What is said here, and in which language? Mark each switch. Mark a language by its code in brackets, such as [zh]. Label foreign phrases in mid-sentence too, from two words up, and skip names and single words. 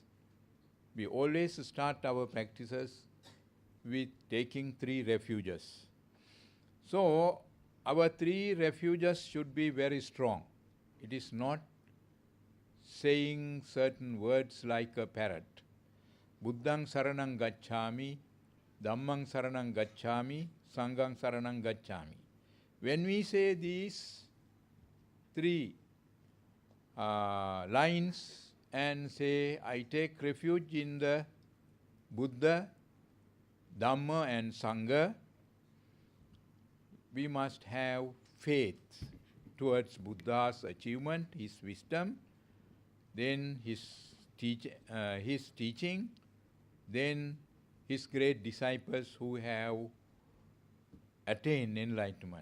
[en] We always start our practices with taking three refuges. So our three refuges should be very strong. It is not saying certain words like a parrot. [pi] Buddhang saranang gacchami, Dhammang saranang gacchami, Sanghang saranang gacchami. [en] When we say these three lines and say, I take refuge in the Buddha, Dhamma and Sangha, we must have faith towards Buddha's achievement, his wisdom, then his teaching, then his great disciples who have attained enlightenment.